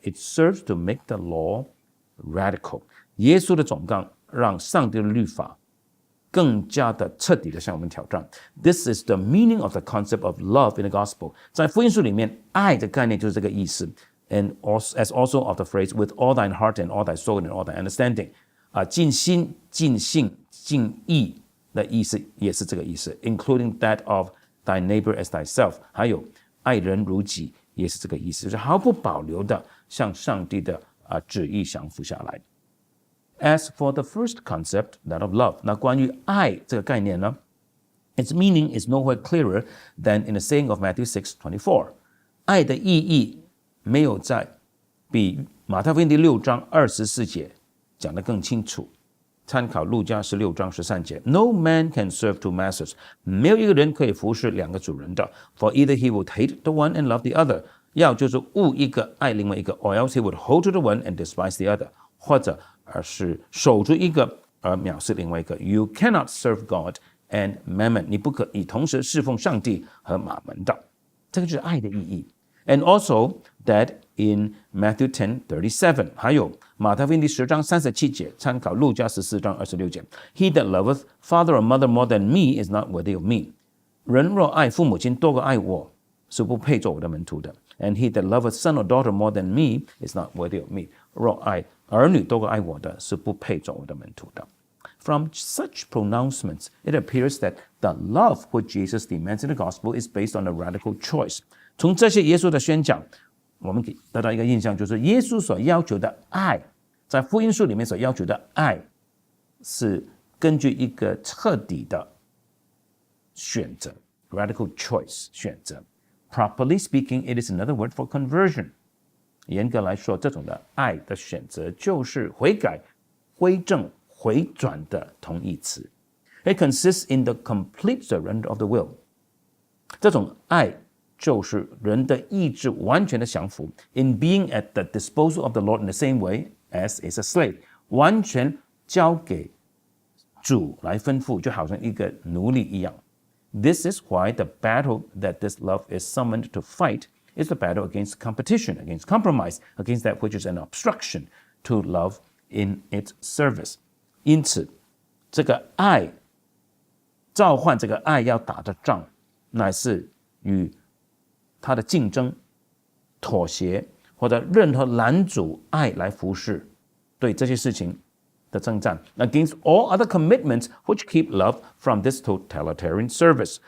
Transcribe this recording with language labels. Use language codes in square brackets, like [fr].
[en] It serves to make the law radical. [zh] 耶稣的总纲让上帝的律法更加的彻底的向我们挑战。 [en] This is the meaning of the concept of love in the gospel. [zh] 在福音书里面，爱的概念就是这个意思。 [en] And as also of the phrase, with all thine heart and all thy soul and all thy understanding. [zh] 尽心、尽性、尽意，的意思也是这个意思 ， [en] including that of thy neighbor as thyself， [zh] 还有爱人如己也是这个意思，就是毫不保留的向上帝的旨意降服下来。 [en] As for the first concept, that of love， [zh] 那关于爱这个概念呢 [en] ，its meaning is nowhere clearer than in the saying of Matthew 6:24。 [zh] 爱的意义没有在比马太福音第6章24节讲得更清楚。参考路加16章13节 ， [en] No man can serve two masters， [zh] 没有一个人可以服侍两个主人的。 [en] For either he would hate the one and love the other， [zh] 要就是恶一个爱另外一个 [en] ，or else he would hold to the one and despise the other， [zh] 或者是守住一个而藐视另外一个。 [en] You cannot serve God and mammon， [zh] 你不可以同时侍奉上帝和马门的。这个就是爱的意义。 [en] And also that in Matthew 10:37， [zh] 还有马太福音第10章37节，参考路加14章26节 [en] ，He that loveth father or mother more than me is not worthy of me。 [zh] 人若爱父母亲多过爱我，是不配做我的门徒的。 [en] And he that loveth son or daughter more than me is not worthy of me。 [zh] 若爱儿女多过爱我的，是不配做我的门徒的。 [en] From such pronouncements, it appears that the love which Jesus demands in the gospel is based on a radical choice。 [zh] 从这些耶稣的宣讲，我们得到一个印象，就是耶稣所要求的爱，在福音书里面所要求的爱，是根据一个彻底的选择 （radical choice） 选择。 [en] Properly speaking, it is another word for conversion。 [zh] 严格来说，这种的爱的选择就是悔改、归正、回转的同义词。 [en] It consists in the complete surrender of the will。 [zh] 这种爱就是人的意志完全的降服 [en] in being at the disposal of the Lord in the same way as is a slave， [zh] 完全交给主来吩咐，就好像一个奴隶一样。 [en] This is why the battle that this love is summoned to fight is the battle against competition, against compromise, against that which is an obstruction to love in its service。 [zh] 因此这个爱召唤这个爱要打的仗，乃是与他的竞争、妥协或者任何拦阻爱来服侍，对这些事情的征战 [en] against all other commitments which keep love from this totalitarian service。